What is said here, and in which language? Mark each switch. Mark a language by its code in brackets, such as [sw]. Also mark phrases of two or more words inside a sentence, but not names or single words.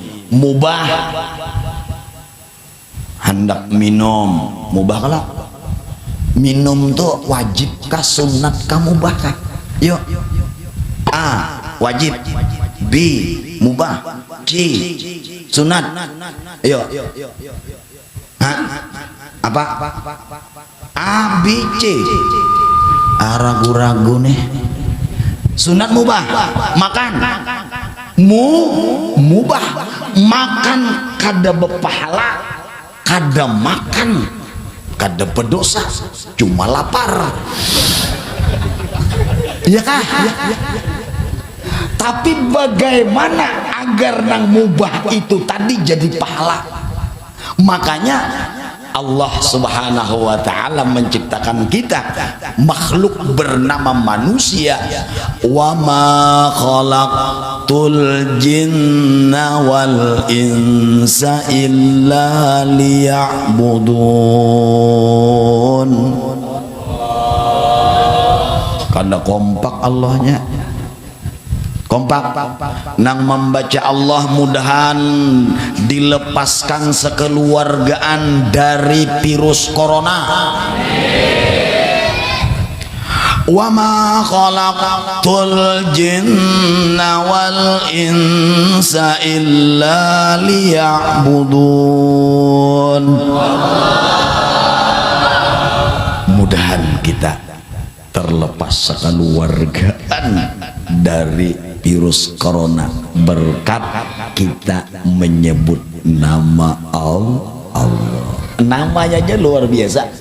[id] Mubah hendak minum, mubah kalau minum tuh wajib kah, sunat kah, mubah kah? Yuk, A wajib, B mubah, C sunat. Ayo. Apa? A, B, C. Ragu-ragu nih. Sunat mubah. Makan. Mubah. [bjn] Makan kada berpahala, kada makan kada berdosa, cuma lapar. [id] Iya kah? Tapi bagaimana agar nang mubah itu tadi jadi pahala? Makanya [ar] الله سبحانه وتعالى [id] menciptakan kita makhluk bernama manusia. [ar] وما خلقت الجن والإنس إلا ليعبدون. [id] Karena kompak Allahnya, kompak nang membaca Allah, mudahan dilepaskan sekeluargaan dari virus corona. [ar] وما خلقت الجن والإنس إلا ليعبدون. [id] Mudahan kita terlepas sekeluargaan dari virus corona berkat kita menyebut nama Allah. Namanya aja luar biasa.